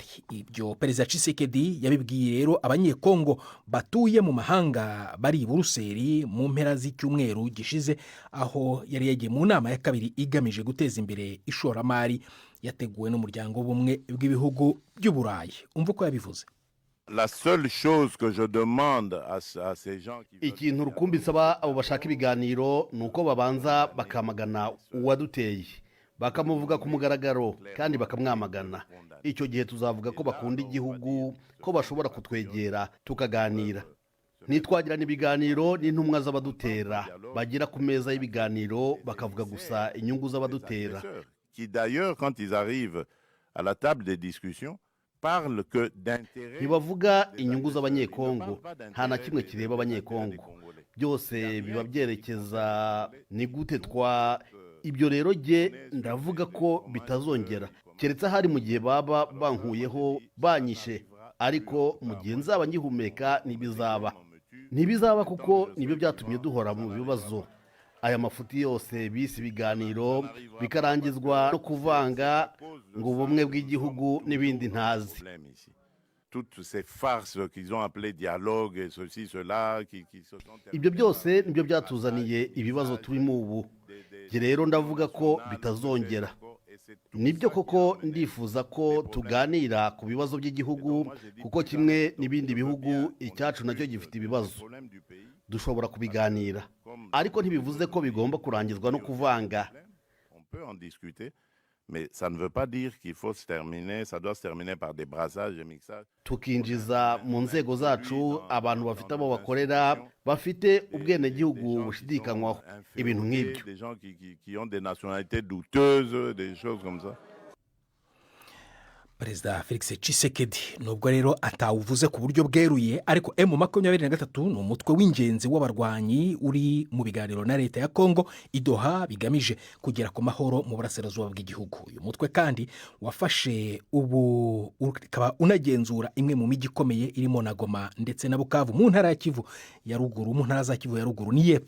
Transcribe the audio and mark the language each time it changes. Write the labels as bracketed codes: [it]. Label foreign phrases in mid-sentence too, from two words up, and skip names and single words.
[rw] Ibyo Perezida Tshisekedi yabibwiye rero abanyekongo batuye mu mahanga bari i Buruseli mu mpera z'icyumweru gishize, aho yari yagiye mu nama ya kabiri igamije guteza imbere ishoramari yateguwe n'umuryango w'ubumwe bw'ibihugu by'Uburayi. Umva ko yabivuze. [fr] La seule chose que je demande à ces gens qui [rw] ikintu rukumbi nsaba abo bashaka ibiganiro nuko babanza bakamagana uwaduteye, bakamuvuga ku mugaragaro kandi bakamwamagana. Icyo gihe tuzavuga ko bakunda igihugu, ko bashobora kutwegera tukaganira. Nitwagirana ibiganiro n'intumwa z'abadutera bagira ku meza y'ibiganiro bakavuga gusa inyungu z'abadutera, [fr] qui d'ailleurs quand ils arrivent à la table des discussions parle que d'intérêt. [rw] Ntibavuga inyungu z'abanyekongo, nta na kimwe kireba abanyekongo, byose biba byerekeza ni gute twa ibyo. Rero jye ndavuga ko bitazongera, keretse hari mu gihe baba bankuyeho banyishe, ariko mu gihe nzaba ngihumeka ntibizaba kuko nibyo byatumye duhora mu bibazo. Aya mafuti yose bise ibiganiro bikarangizwa no kuvanga ngo ubumwe bw'igihugu n'ibindi ntazi. [fr] Toutes ces farces qu'ils ont appelées dialogue et ceci cela qui se sont. [rw] Ibyo byose nibyo byatuzaniye ibibazo turimo ubu. Jye rero ndavuga ko bitazongera. Nibyo koko ndifuza ko tuganira ku bibazo by'igihugu kuko kimwe n'ibindi bihugu icyacu nacyo gifite ibibazo. Dushobora kubiganira, ariko ntibivuze ko bigomba kurangizwa no kuvanga. [fr] On peut en discuter, mais ça ne veut pas dire qu'il faut se terminer, ça doit se terminer par des brassages et mixages. [rw] Tukinjiza mu nzego zacu abantu bafite abo bakorera bafite ubwenegihugu bushidikanywaho, ibintu nk'ibyo. [fr] Des gens qui ont des nationalités douteuses, des choses comme ça. [rw] Perezida Felix Tshisekedi nubwo rero atawuvuze ku buryo bweruye, ariko M23 ni umutwe w'ingenzi w'abarwanyi uri mu biganiro na leta ya Kongo i Doha bigamije kugera ku mahoro mu burasirazuba bw'igihugu. Uyu mutwe kandi wafashe ubu ukaba unagenzura imwe mu mijyi ikomeye irimo na Goma ndetse na Bukavu mu ntara ya Kivu ya ruguru, mu ntara za Kivu ya ruguru n'iyepfo.